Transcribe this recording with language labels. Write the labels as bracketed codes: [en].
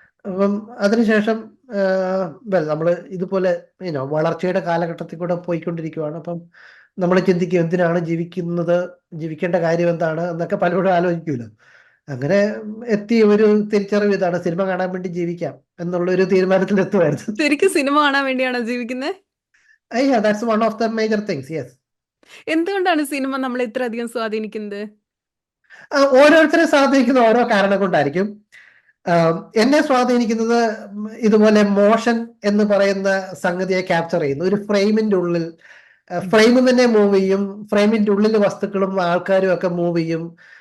[ml] അപ്പം അതിനുശേഷം നമ്മൾ ഇതുപോലെ വളർച്ചയുടെ കാലഘട്ടത്തിൽ കൂടെ പോയിക്കൊണ്ടിരിക്കുകയാണ്. അപ്പം നമ്മൾ ചിന്തിക്കും, എന്തിനാണ് ജീവിക്കുന്നത്, ജീവിക്കേണ്ട കാര്യം എന്താണ് എന്നൊക്കെ പലപ്പോഴും ആലോചിക്കുമല്ലോ. അങ്ങനെ എത്തിയ ഒരു തിരിച്ചറിവ് ഇതാണ്, സിനിമ കാണാൻ വേണ്ടി ജീവിക്കാം എന്നുള്ള ഒരു തീരുമാനത്തിൽ എത്തുമായിരുന്നു. ശരിക്കും സിനിമ കാണാൻ വേണ്ടിയാണോ ജീവിക്കുന്നത്? [en] Yeah, that's one of the major things, yes. [ml] എന്തുകൊണ്ടാണ് സിനിമ നമ്മളെ ഇത്രയധികം സ്വാധീനിക്കുന്നത്? ഓരോരുത്തരെ സ്വാധീനിക്കുന്ന ഓരോ കാരണം കൊണ്ടായിരിക്കും. എന്നെ സ്വാധീനിക്കുന്നത് ഇതുപോലെ മോഷൻ എന്ന് പറയുന്ന സംഗതിയെ ക്യാപ്ചർ ചെയ്യുന്നു. ഒരു ഫ്രെയിമിന്റെ ഉള്ളിൽ ഫ്രെയിം തന്നെ മൂവ് ചെയ്യും, ഫ്രെയിമിന്റെ ഉള്ളിൽ വസ്തുക്കളും ആൾക്കാരും ഒക്കെ മൂവ് ചെയ്യും.